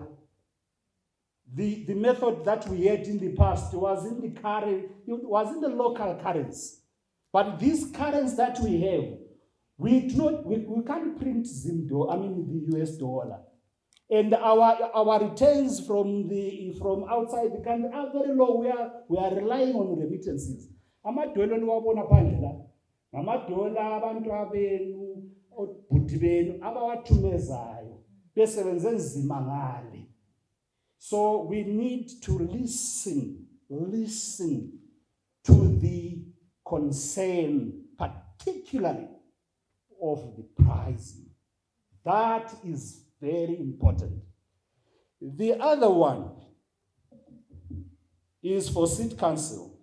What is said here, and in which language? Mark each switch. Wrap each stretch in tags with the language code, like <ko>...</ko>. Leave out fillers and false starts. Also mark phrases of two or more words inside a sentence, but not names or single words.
<en>The method that we had in the past was in the local currency. But these currencies that we have, we can't print the US dollar. And our returns from outside the country are very low. We are relying on remittances.</en> <nd>Amadola niwabona phandle la. Amadola abantu abenu, obhuti benu abawathumezayo besebenze nzima ngale.</nd> <en>So we need to listen to the concern, particularly of the pricing. That is very important. The other one is for City Council.</en>